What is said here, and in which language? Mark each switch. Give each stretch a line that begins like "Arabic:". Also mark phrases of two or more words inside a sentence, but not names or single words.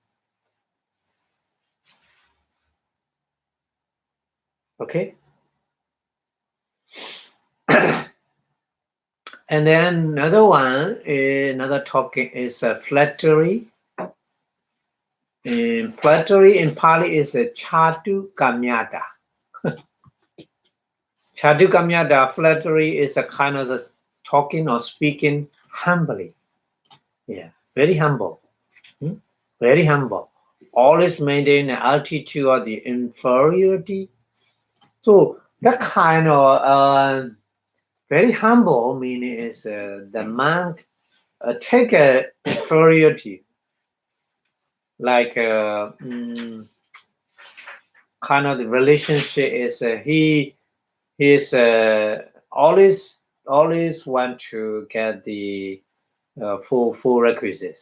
English: Okay? And then another talking is flattery. Flattery in Pali is a
Pali: chatu kamyata. Chatu kamyata,
English: flattery is a kind of talking or speaking humbly. Yeah, very humble. Very humble. Always maintain an altitude of the inferiority. So that kind of very humble meaning is the monk take a inferiority, like kind of the relationship is he is always want to get the full requisites.